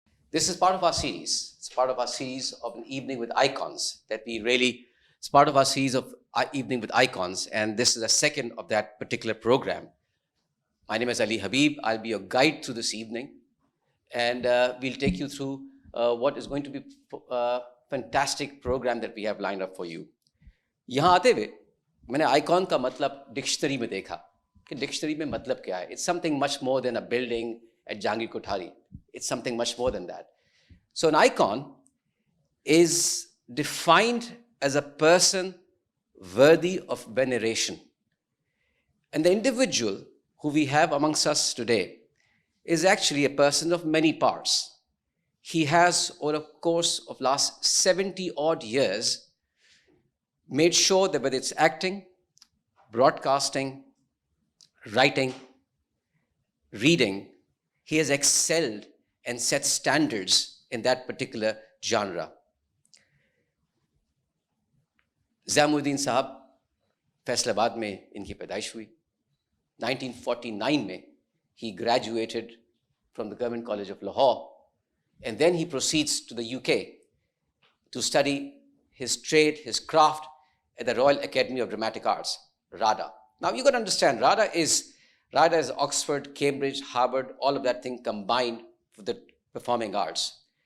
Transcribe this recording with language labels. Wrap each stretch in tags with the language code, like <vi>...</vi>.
<en>This is part of our series. It's part of our series of an evening with icons it's part of our series of evening with icons, and this is the second of that particular program. My name is Ali Habib. I'll be your guide through this evening, and we'll take you through what is going to be a fantastic program that we have lined up for you.</en> <hi>यहाँ आते हुए मैंने icon का मतलब dictionary में देखा कि dictionary में मतलब क्या है.</hi> <en>It's something much more than a building at Jahangir Kothari. It's something much more than that. So an icon is defined as a person worthy of veneration. And the individual who we have amongst us today is actually a person of many parts. He has, over a course of last 70 odd years, made sure that whether it's acting, broadcasting, writing, reading, he has excelled and set standards in that particular genre.</en> <hi>Zia Mohyeddin साहब फैसलाबाद में इनकी पैदाइश हुई.</hi> <en>1949 में he graduated from the Government College of Lahore, and then he proceeds to the UK to study his trade, his craft at the Royal Academy of Dramatic Arts, RADA. Now you got to understand, RADA is Oxford, Cambridge, Harvard, all of that thing combined for the performing arts.</en>